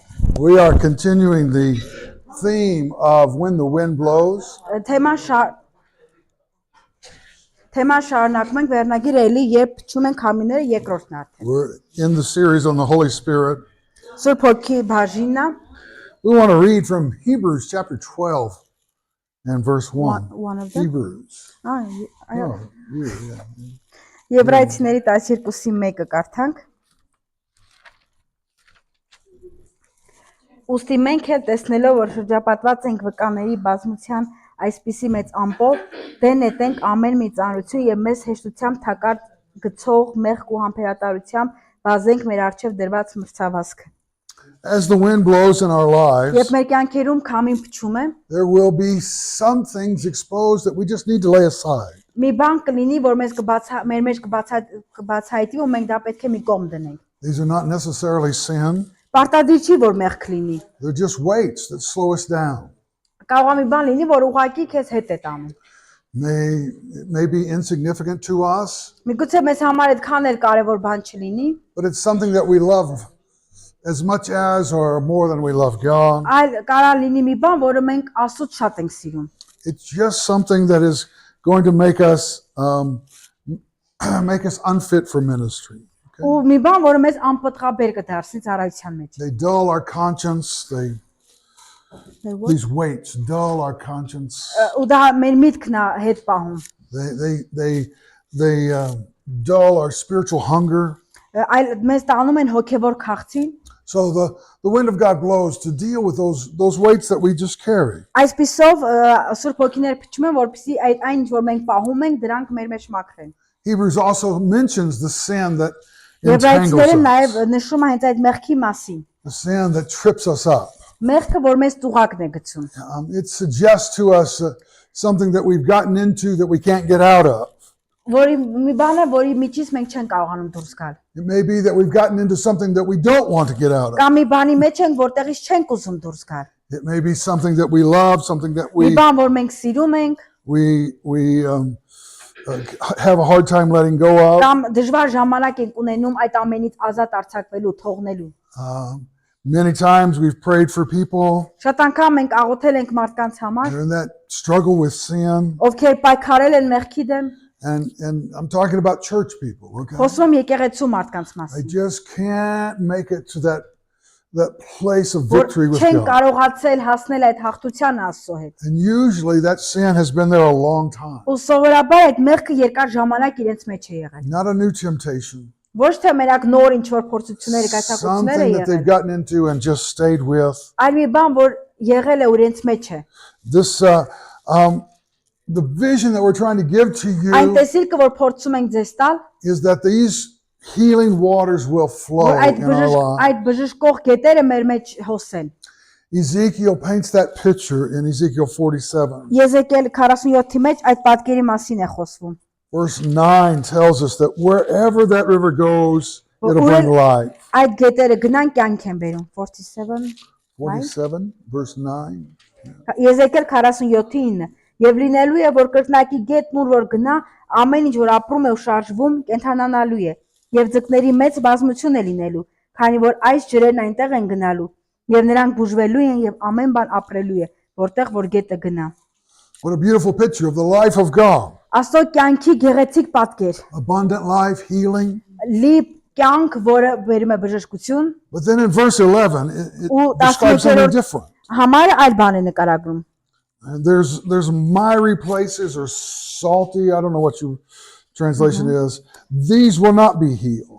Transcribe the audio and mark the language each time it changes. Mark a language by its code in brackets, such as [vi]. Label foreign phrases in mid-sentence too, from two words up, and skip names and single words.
[en] We are continuing the theme of when the wind blows. [hy] Թեման շարունակում ենք վերնագիր էլի, երբ փչում են քամիները երկրորդն արդեն։ [en] We're in the series on the Holy Spirit. [hy] Սուրբ Հոգի բաժինն է։ [en] We want to read from Hebrews chapter 12 and verse 1. One of them. Hebrews. [hy] Եբրայեցիների 12-ի 1-ը կարդանք։ Ուստի մենք էլ տեսնելով, որ շրջապատված ենք վկաների բազմության այսպիսի մեծ ամպով, դե նետենք ամեն մի ծանրություն եւ մեզ հեշտությամբ թակարդ գցող մեղք ու համբերատարությամբ վազենք մեր առջև դրված մրցավազքը։ [en] As the wind blows in our lives, [hy] Երբ մեր կյանքերում քամին փչում է, [en] there will be some things exposed that we just need to lay aside. [hy] մի բան կլինի, որ մեզ մեր մեջ կբացահայտի, ու մենք դա պետք է մի կողմ դնենք։ [en] These are not necessarily sin. [hy] Պարտադիր չի, որ մեղք լինի։ [en] They're just weights that slow us down. [hy] Կարող է մի բան լինի, որ ուղղակի քեզ հետ է տանում։ [en] It may be insignificant to us, [hy] Միգուցե մեզ համար այդքան էլ կարևոր բան չլինի, [en] but it's something that we love as much as or more than we love God. [hy] այլ կարա լինի մի բան, որը մենք Աստծուց շատ ենք սիրում։ [en] It's just something that is going to make us unfit for ministry. [hy] Ու մի բան, որը մեզ անպտղաբեր կդարձնի ծառայության մեջ։ [en] They dull our conscience. These weights dull our conscience. [hy] Ու դա մեր միտքն է հետ պահում։ [en] They dull our spiritual hunger. [hy] Այլ մեզ տանում են հոգևոր քաղցին։ [en] So the wind of God blows to deal with those weights that we just carry. [hy] Այսպիսով Սուրբ Հոգիներ փչում են, որպեսզի այն ինչ որ մենք պահում ենք, դրանք մեր մեջ մաքրեն։ [en] Hebrews also mentions the sin that entangles [hy] Եբրայեցիները [en] us. [hy] նաև նշում են հենց այդ մեղքի մասին։ [en] The sin that trips us up. [hy] Մեղքը, որ մեզ տուղակն է գցում։ [en] It suggests to us something that we've gotten into that we can't get out of. [hy] Որի մի բան է, որի միջից մենք չենք կարողանում դուրս գալ։ [en] It may be that we've gotten into something that we don't want to get out of. [hy] Կամ մի բանի մեջ ենք, որտեղից չենք ուզում դուրս գալ։ [en] It may be something that we love, something that [hy] Մի բան, որ մենք սիրում ենք, [en] we have a hard time letting go of. [hy] կամ դժվար ժամանակ ենք ունենում այդ ամենից ազատ արձակվելու, թողնելու։ [en] Many times we've prayed for people. [hy] Շատ անգամ մենք աղոթել ենք մարդկանց համար, [en] They're in that struggle with sin. [hy] ովքեր պայքարել են մեղքի դեմ։ [en] And I'm talking about church people, okay? [hy] Խոսում եմ եկեղեցու մարդկանց [en] They [hy] մասին։ [en] just can't make it to that place of [hy] Որ [en] victory with [hy] չեն [en] God. [hy] կարողացել հասնել այդ հաղթության Աստծո հետ։ [en] And usually that sin has been there a long time. [hy] Ու սովորաբար այդ մեղքը երկար ժամանակ իրենց մեջ է եղել։ [en] Not a new temptation. [hy] Ոչ թե մենակ նոր ինչ որ փորձություններ, գայթակղություններ է [en] Something that they've [hy] եղել, [en] gotten into and just stayed with. [hy] այլ մի բան, որ եղել է ու իրենց մեջ է։ [en] This the vision that we're trying to give to [hy] Այն [en] you [hy] տեսիլքը, որ փորձում ենք ձեզ տալ, [en] is that these healing waters will flow [hy] որ [en] in our lives. [hy] այդ բժշկող գետերը մեր մեջ հոսեն։ [en] Ezekiel paints that picture in Ezekiel 47. [hy] Եզեկիել 47-ի մեջ այդ պատկերի մասին է խոսվում։ [en] Verse 9 tells us that wherever that river goes, it'll bring life. [hy] Այդ գետերը գնան կյանք են բերում։ 47 [en] 47 verse 9. [hy] Եզեկիել 47-9 Եվ լինելու է, որ կրկնակի գետն ուր որ գնա, ամեն ինչ որ ապրում է ու շարժվում, կենթանանալու է, եւ ձկների մեծ բազմություն է լինելու, քանի որ այս ջրերն այնտեղ են գնալու, եւ նրանք բուժվելու են եւ ամեն բան ապրելու է, որտեղ որ գետը գնա։ [en] What a beautiful picture of the life of God. [hy] Աստծո կյանքի գեղեցիկ պատկեր։ [en] Abundant life, healing. [hy] Լի կյանք, որը բերում է բժշկություն։ [en] But then in verse 11, it describes something different. [hy] Համարը այլ բան է նկարագրում։ [en] And there's miry places or salty, I don't know what your translation is. These will not be healed.